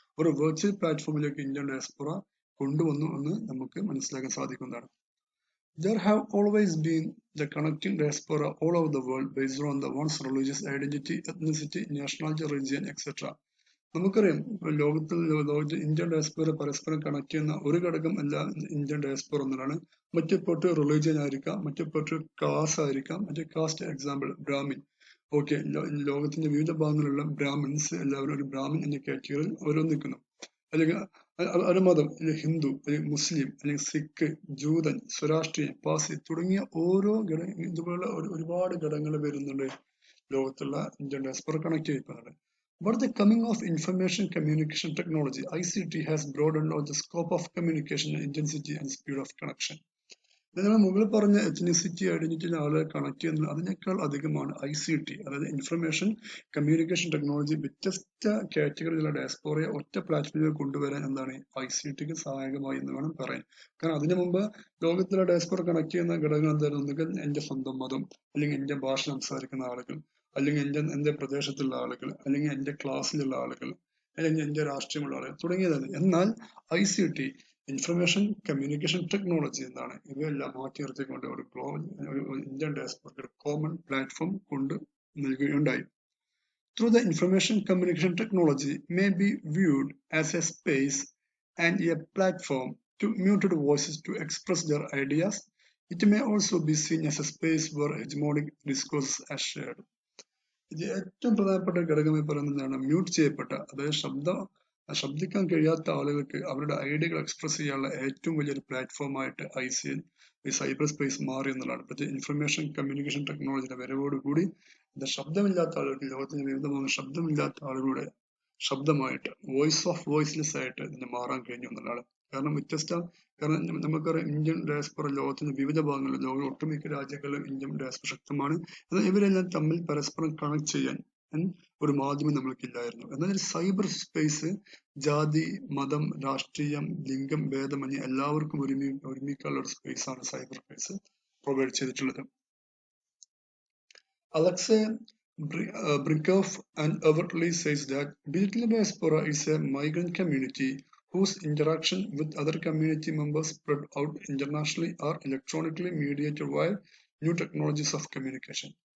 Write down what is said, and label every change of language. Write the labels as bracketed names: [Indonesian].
[Malayalam] ഒരു virtual പ്ലാറ്റ്ഫോമിലേക്ക് Indian diaspora കൊണ്ടുവന്നു എന്ന് നമുക്ക് മനസ്സിലാക്കാൻ സാധിക്കുന്നതാണ്. [English] There have always been the connecting diaspora all over the world based on the one's religious identity, ethnicity, nationality, religion, etc. [Malayalam] നമുക്കറിയാം ലോകത്തിൽ ഇന്ത്യൻ ഡയസ്പോറ പരസ്പരം കണക്ട് ചെയ്യുന്ന ഒരു ഘടകം അല്ല ഇന്ത്യൻ ഡയസ്പോറ എന്നതാണ്. മറ്റേപ്പോട്ട് റിലീജിയൻ ആയിരിക്കാം, മറ്റേപ്പോട്ട് കാസ്റ്റ് ആയിരിക്കാം. മറ്റേ കാസ്റ്റ് എക്സാമ്പിൾ ബ്രാഹ്മിൻ. ഓക്കെ, ലോകത്തിന്റെ വിവിധ ഭാഗങ്ങളിലുള്ള ബ്രാഹ്മിൻസ് എല്ലാവരും ഒരു ബ്രാഹ്മിൻ എന്ന കാറ്റഗറിയിൽ ഓരോ നിൽക്കുന്നു. അല്ലെങ്കിൽ ഒരു മതം, അല്ലെങ്കിൽ ഹിന്ദു, അല്ലെങ്കിൽ മുസ്ലിം, അല്ലെങ്കിൽ സിഖ്, ജൂതൻ, സ്വരാഷ്ട്രീയൻ, പാസി തുടങ്ങിയ ഓരോ ഇതുപോലുള്ള ഒരുപാട് ഘടകങ്ങൾ വരുന്നുണ്ട് ലോകത്തുള്ള ഇന്ത്യൻ ഡയസ്പൊറ കണക്ട് ചെയ്യപ്പെടുന്നത്. [English] But the coming of information communication technology (ICT) has broadened out the scope of communication intensity and speed of connection. [Malayalam] നിങ്ങൾ മുകളിൽ പറഞ്ഞ എത്നിസിറ്റി ഐഡന്റിറ്റിയിലെ ആളുകളെ കണക്ട് ചെയ്യുന്നത് അതിനേക്കാൾ അധികമാണ് ICT, അതായത് ഇൻഫർമേഷൻ കമ്മ്യൂണിക്കേഷൻ ടെക്നോളജി. വ്യത്യസ്ത കാറ്റഗറിയിലുള്ള ഡയസ്പോറയെ ഒറ്റ പ്ലാറ്റ്ഫോമിൽ കൊണ്ടുവരാൻ എന്താണ് ICTക്ക് സഹായകമായി എന്ന് വേണം പറയാൻ. കാരണം അതിനു മുമ്പ് ലോകത്തിലെ ഡയസ്പോറ കണക്ട് ചെയ്യുന്ന ഘടകങ്ങൾ എന്തായിരുന്നു? ഒന്നുകിൽ എന്റെ സ്വന്തം മതം, അല്ലെങ്കിൽ എന്റെ ഭാഷ സംസാരിക്കുന്ന ആളുകൾ, അല്ലെങ്കിൽ എന്റെ പ്രദേശത്തുള്ള ആളുകൾ, അല്ലെങ്കിൽ എന്റെ ക്ലാസ്സിലുള്ള ആളുകൾ, അല്ലെങ്കിൽ എന്റെ രാഷ്ട്രീയമുള്ള ആളുകൾ തുടങ്ങിയതാണ്. എന്നാൽ ICT, ഇൻഫർമേഷൻ കമ്മ്യൂണിക്കേഷൻ ടെക്നോളജി എന്താണ് ഇവയെല്ലാം മാറ്റി നിർത്തിക്കൊണ്ട് ഒരു ഗ്ലോബൽ ഇന്ത്യൻ ഡയസ്പോറയ്ക്ക് ഒരു കോമൺ പ്ലാറ്റ്ഫോം കൊണ്ട് നൽകുകയുണ്ടായി. [English] Through the information communication technology may be viewed as a space and a platform to muted voices to express their ideas. It may also be seen as a space where hegemonic discourses are shared. [Malayalam] ഇത് ഏറ്റവും പ്രധാനപ്പെട്ട ഘടകമായി പറയുന്നതാണ് mute ചെയ്യപ്പെട്ട, അതായത് ശബ്ദിക്കാൻ കഴിയാത്ത ആളുകൾക്ക് അവരുടെ ഐഡിയകൾ എക്സ്പ്രസ് ചെയ്യാനുള്ള ഏറ്റവും വലിയൊരു പ്ലാറ്റ്ഫോമായിട്ട് ഈ സൈബർ സ്പേസ് മാറി എന്നുള്ളതാണ്. പ്രത്യേക ഇൻഫർമേഷൻ കമ്മ്യൂണിക്കേഷൻ ടെക്നോളജിയുടെ വരവോടുകൂടി ശബ്ദമില്ലാത്ത ആളുകൾക്ക്, ലോകത്തിന്റെ വിവിധ ഭാഗങ്ങളിൽ ശബ്ദമില്ലാത്ത ആളുകളുടെ ശബ്ദമായിട്ട്, [English] voice of voiceless [Malayalam] ആയിട്ട് ഇതിന് മാറാൻ കഴിഞ്ഞു എന്നുള്ളതാണ്. കാരണം നമുക്കറിയാം ഇന്ത്യൻ ഡയസ്പൊറ ലോകത്തിന്റെ വിവിധ ഭാഗങ്ങളിൽ, ലോകം ഒട്ടുമിക്ക രാജ്യങ്ങളിലും ഇന്ത്യൻ ഡയസ്പൊറ ശക്തമാണ്. എന്നാൽ ഇവരെല്ലാം തമ്മിൽ പരസ്പരം കണക്ട് ചെയ്യാൻ ഒരു മാധ്യമം നമ്മൾക്കില്ലായിരുന്നു. എന്നാൽ സൈബർ സ്പേസ് ജാതി, മതം, രാഷ്ട്രീയം, ലിംഗം ഭേദമന്യേ എല്ലാവർക്കും ഒരുമിക്കാനുള്ള ഒരു സ്പേസ് ആണ് സൈബർ സ്പേസ് പ്രൊവൈഡ് ചെയ്തിട്ടുള്ളത്. [English] Alexei Brikov and overtly says that digital diaspora is a migrant community whose interaction with other community members spread out internationally or electronically mediated via new technologies of communication.